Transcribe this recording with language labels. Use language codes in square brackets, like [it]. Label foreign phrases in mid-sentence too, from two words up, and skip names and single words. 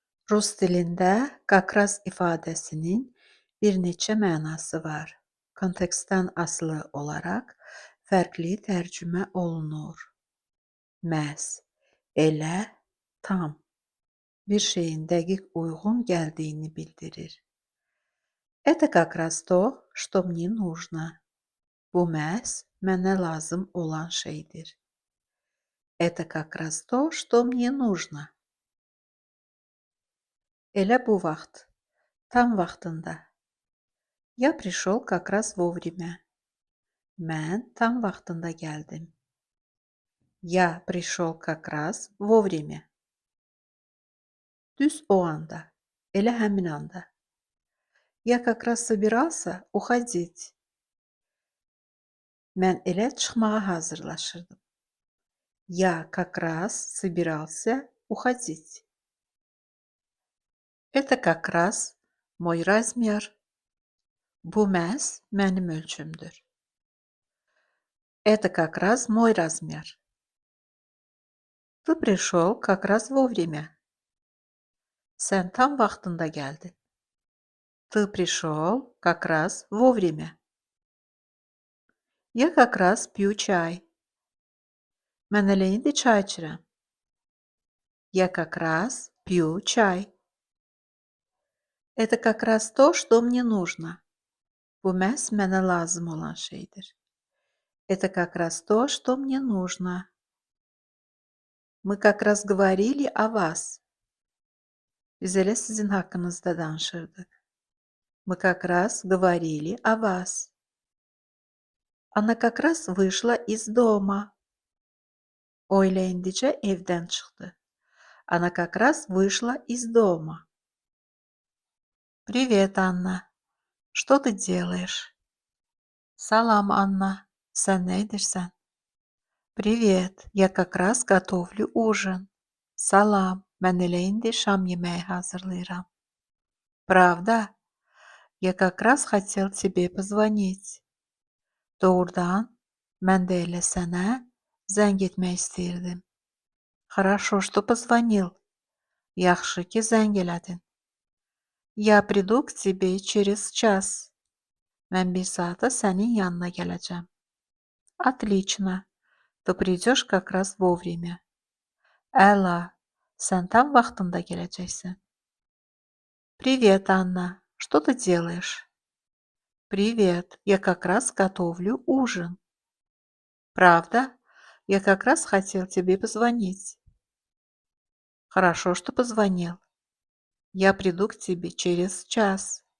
[az] Rus dilində "qaqraz" ifadəsinin bir neçə mənası var. Kontekstdən asılı olaraq fərqli tərcümə olunur. Məhz, elə, tam bir şeyin dəqiq uyğun gəldiyini bildirir. [ru] Это как раз то, что мне нужно. [az] Bu məhz mənə lazım olan şeydir. [ru] Это как раз то, что мне нужно. [az] Elə bu vaxt, tam vaxtında. [ru] Я пришел как раз вовремя. [az] Mən tam vaxtında gəldim. [ru] Я пришел как раз вовремя. [az] Düz o anda, elə həmin anda. [ru] Я как раз собирался уходить. [az] Mən elə çıxmağa hazırlaşırdım. [ru] Я как раз собирался уходить. Это как раз мой размер. [az] Bu məhz mənim ölçümdür. [ru] Это как раз мой размер. Ты пришел как раз вовремя. [az] Sən tam vaxtında gəldin. [ru] Ты пришел как раз вовремя. Я как раз пью чай. [az] Mən elə indi çay içirəm. [ru] Я как раз пью чай. Это как раз то, что мне нужно. [az] Bu məhz mənə lazım olan şeydir. [ru] Это как раз то, что мне нужно. Мы как раз говорили о вас. [az] Biz elə sizin haqqınızda danışırdıq. [ru] Мы как раз говорили о вас. Она как раз вышла из дома. [az] O elə indicə evdən çıxdı. [ru] Она как раз вышла из дома. Привет, Анна. Что ты делаешь? [az] Salam, Anna. Sən nə edirsən? [ru] Привет, я как раз готовлю ужин. [az] Salam, mən elə indi şam yeməyi hazırlayıram. [ru] Правда? Я как раз хотел тебе позвонить. [az] Doğrudan, mən də elə sənə zəng etmək istəyirdim. [ru] Хорошо, что позвонил. [az] Yaxşı ki, zəng elədin. [ru] Я приду к тебе через час. [az] Mən bir saata sənin yanına gələcəm. [ru] Отлично. Ты придешь как раз вовремя. [az] Əla, sən tam vaxtında gələcəksən. [ru] Привет, Анна. Что ты делаешь? Привет, я как раз готовлю ужин. Правда? Я как раз хотел тебе позвонить. Хорошо, что позвонил. Я приду к тебе через час.